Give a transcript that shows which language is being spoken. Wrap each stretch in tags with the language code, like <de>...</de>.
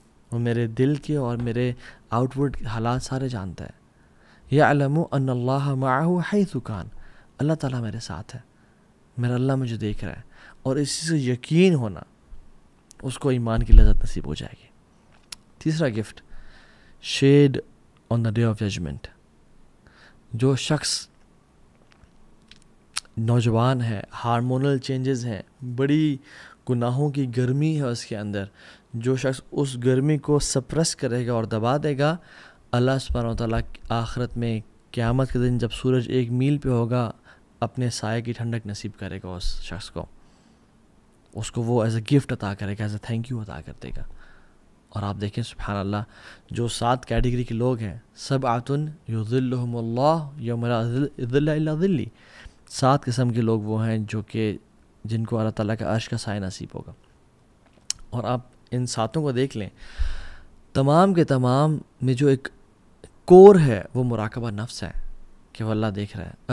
<ur>وہ میرے دل کے اور میرے آؤٹ ورڈ حالات سارے جانتا ہے.</ur> <ar>یعلم ان اللہ معہ حیث کان،</ar> <ur>اللہ تعالیٰ میرے ساتھ ہے، میرا اللہ مجھے دیکھ رہا ہے. اور اسی سے یقین ہونا، اس کو ایمان کی لذت نصیب ہو جائے گی. تیسرا</ur> <en>Gift, shade on the day of judgement.</en> <ur>جو شخص نوجوان ہے، ہارمونل چینجز ہیں، بڑی گناہوں کی گرمی ہے اس کے اندر، جو شخص اس گرمی کو سپریس کرے گا اور دبا دے گا، اللہ سبحانہ و تعالیٰ آخرت میں قیامت کے دن جب سورج 1 میل پہ ہوگا، اپنے سائے کی ٹھنڈک نصیب کرے گا اس شخص کو. اس کو وہ</ur> <en>as a gift</en> <ur>عطا کرے گا،</ur> <en>as a thank you</en> <ur>عطا کر دے گا. اور آپ دیکھیں سبحان اللہ، جو 7 کیٹیگری کے لوگ ہیں،</ur> <ar>سبعۃ یظلھم اللہ یوم لا ظل الا ظلہ،</ar> <ur>7 قسم کے لوگ وہ ہیں جو کہ جن کو اللہ تعالیٰ کا عرش کا سایہ نصیب ہوگا. اور آپ ان 7 کو دیکھ لیں، تمام کے تمام میں جو ایک کور ہے وہ مراقبہ نفس ہے کہ وہ اللہ دیکھ رہا ہے.</ur>